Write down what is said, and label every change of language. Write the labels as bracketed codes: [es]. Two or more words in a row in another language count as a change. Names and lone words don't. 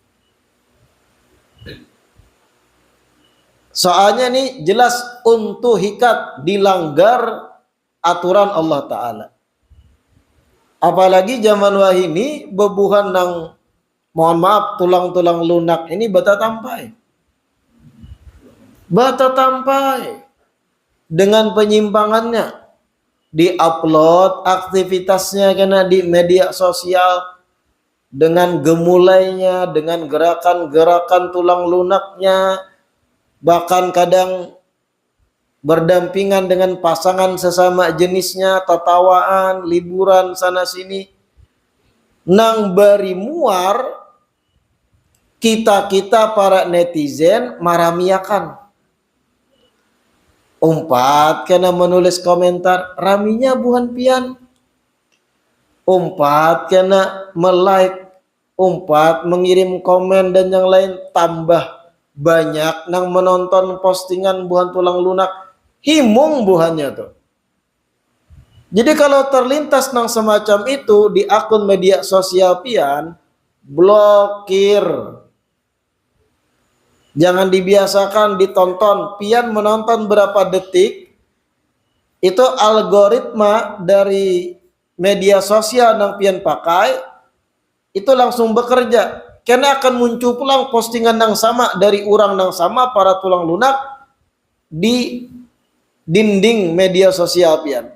[id] Soalnya nih jelas untuk hikat dilanggar aturan Allah Ta'ala. [bjn] Apalagi zaman wahini bebuhan nang mohon maaf tulang-tulang lunak ini bata tampai. Bata tampai dengan penyimpangannya. [id] Di-upload aktivitasnya kena di media sosial dengan gemulainya, dengan gerakan-gerakan tulang lunaknya, bahkan kadang berdampingan dengan pasangan sesama jenisnya, tatawaan, liburan sana sini. [bjn] Nang beri muar kita para netizen maramiakan. Umpat kena menulis komentar, raminya buhan pian. Umpat kena melike, umpat mengirim komen dan yang lain, tambah banyak nang menonton postingan buhan tulang lunak, himung buhannya tuh. [id] Jadi kalau terlintas nang semacam itu di akun media sosial pian, blokir. Jangan dibiasakan ditonton. Pian menonton berapa detik, itu algoritma dari media sosial yang pian pakai, itu langsung bekerja. Karena akan muncul pulang postingan yang sama dari orang yang sama, para tulang lunak, di dinding media sosial pian.